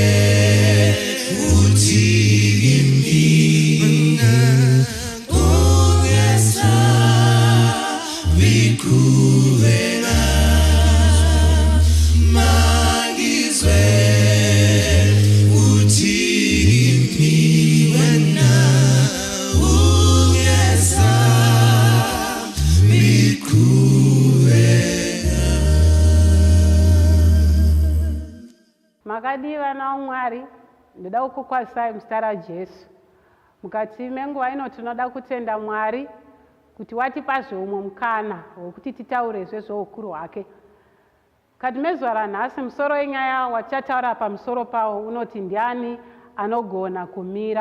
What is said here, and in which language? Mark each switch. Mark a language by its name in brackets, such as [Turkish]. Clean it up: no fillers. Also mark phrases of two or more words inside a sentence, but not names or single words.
[North Ndebele] uthi kimi, ungesabi kuwena, mangizwe uthi kimi, wena ungesabi kuwena. [Shona] Makadiwa na umwari, ndoda kukwasai mstara Jesu. Mukati menguva ino tinoda kutenda Mwari kuti watipa zvomwe mukana wokuti titaure zvezvoukuru hwake. Kati mezuva ranhasi musoro wenyaya watichataura pamusoro pawo unoti ndiani anogona kumira?